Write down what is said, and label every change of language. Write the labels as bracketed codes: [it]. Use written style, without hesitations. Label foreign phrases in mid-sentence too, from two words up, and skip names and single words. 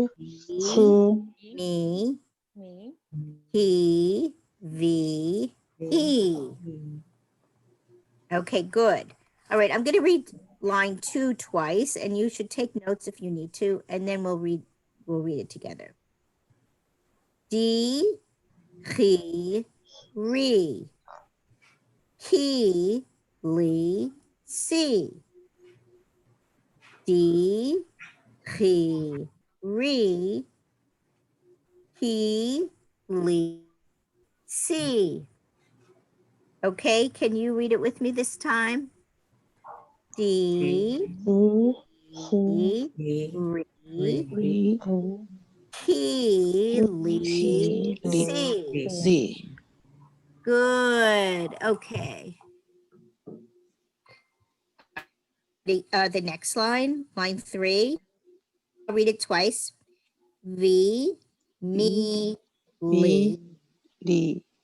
[en] T, T, me, he, V, E. Okay, good. All right, I'm going to read line 2 twice, and you should take notes if you need to, and then we'll read it together. D, chi, re, he, li, si. D, chi, re, he, li, si. Okay, can you read it with me this time? D, D, he, E, re, E, he, li, si. C. Good. Okay. The next line, line 3. I'll read it twice. V, me, li, D,